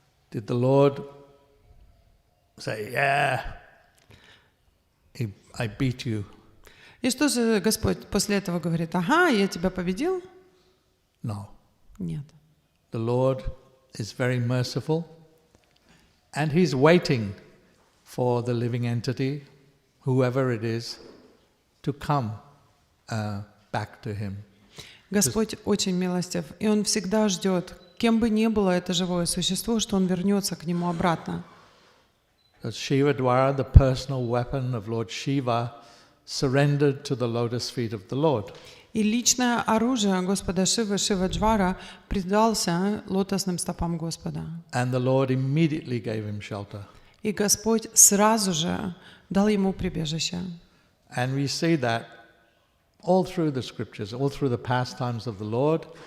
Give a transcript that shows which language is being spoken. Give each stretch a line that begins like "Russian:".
English: Did the Lord say, "Yeah, I beat you"?
Russian: И что же Господь после этого говорит? Ага, я тебя победил?
English: No.
Russian: Нет.
English: The Lord is very merciful, and He's waiting for the living entity, whoever it is, to come back to Him.
Russian: Господь очень милостив, и Он всегда ждет, кем бы ни было это живое существо, что Он вернется к Нему обратно.
English: Shivadvara, the personal weapon of Lord Shiva, surrendered to the lotus feet of the Lord.
Russian: И личное оружие Господа Шивы, Шиваджвара, предался лотосным стопам Господа.
English: And the Lord immediately gave him shelter.
Russian: И Господь сразу же дал ему прибежище.
English: And we see that all through the scriptures, all through the pastimes of the Lord.